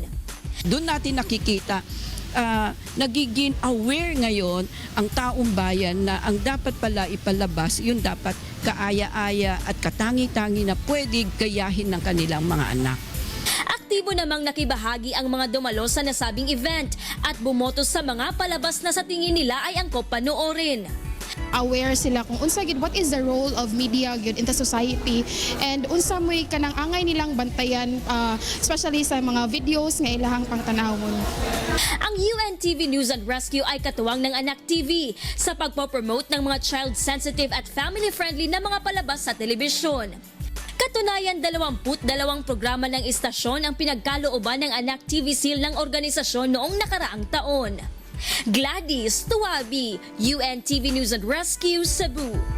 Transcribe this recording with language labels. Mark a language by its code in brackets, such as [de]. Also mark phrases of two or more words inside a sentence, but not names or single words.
[tl] Doon natin nakikita, nagiging aware ngayon ang taong bayan na ang dapat pala ipalabas, yun dapat kaaya-aya at katangi-tangi na pwede gayahin ng kanilang mga anak. Aktibo namang nakibahagi ang mga dumalo sa nasabing event at bumoto sa mga palabas na sa tingin nila ay angkop panoorin. [ceb] Aware sila kung unsa gid [en] what is the role of media [ceb] gyud [en] in the society [ceb] and unsa may kanang angay nilang bantayan especially sa mga videos nga ilahang pangtanawon. [tl] Ang UNTV News and Rescue ay katuwang ng Anak TV sa pagpo-promote ng mga child-sensitive at family-friendly na mga palabas sa telebisyon. Katunayan, 22 programa ng istasyon ang pinagkalooban ng Anak TV Seal ng organisasyon noong nakaraang taon. Gladys Tuwabi, UNTV News and Rescue, Cebu.